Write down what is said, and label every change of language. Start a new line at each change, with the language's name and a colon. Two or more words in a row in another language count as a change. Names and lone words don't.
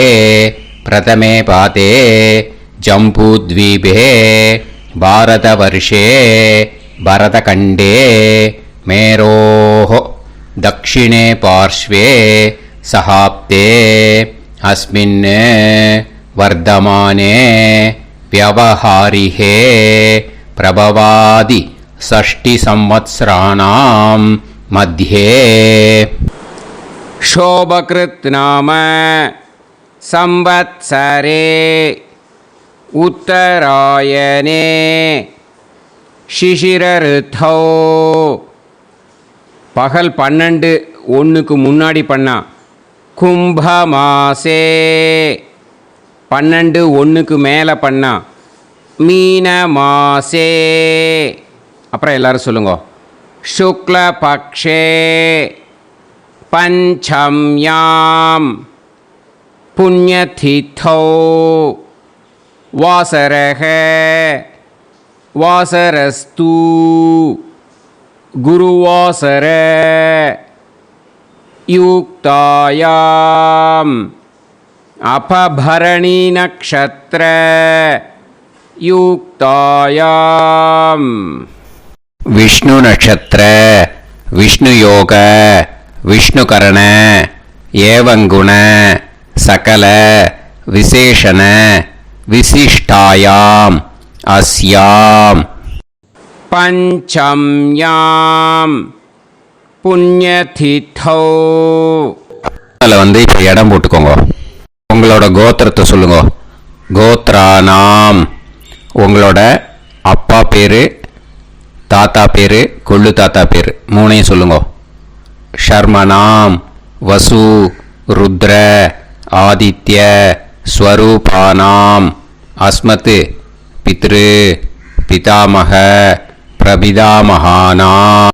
Sanskrit: प्रथमे पादे जम्बूद्वीपे भारतवर्षे भरतखण्डे मेरोः दक्षिणे पार्श्वे शकाब्दे अस्मिन् वर्तमाने व्यवहारिहे प्रभवादि षष्टि संवत्सराणां मध्ये शोभकृत् नाम संवत्सरे उत्तरायणे शिशिर ऋतौ.
Tamil: பகல் 12:01 முன்னாடி பண்ணா கும்பமாசே. 12:01 மேலே பண்ணா
Sanskrit: मीन मासे.
Tamil: அப்புறம் எல்லாரும் சொல்லுங்க.
Sanskrit: शुक्ल पक्षे पञ्चम्यां पुण्यतिथौ वासरः वासरस्तु गुरुवासर युक्तायाम् अपभरणी नक्षत्र युक्तायाम. विष्णु नक्षत्र विष्णु योग विष्णुकरण एवं गुण सकल विशेषण विशिष्टायाम अस्याम पंचम्याम पुण्यतिथौ.
Tamil: வந்து இப்போ இடம் போட்டுக்கோங்க. உங்களோட கோத்திரத்தை சொல்லுங்க.
Sanskrit: கோத்ரானாம்.
Tamil: உங்களோட அப்பா பேர், தாத்தா பேர், கொள்ளு தாத்தா பேர் 3ஐயும் சொல்லுங்க.
Sanskrit: शर्मणां वसु रुद्र आदित्य स्वरूपाणां अस्मत् पितृ पितामह प्रपितामहानां.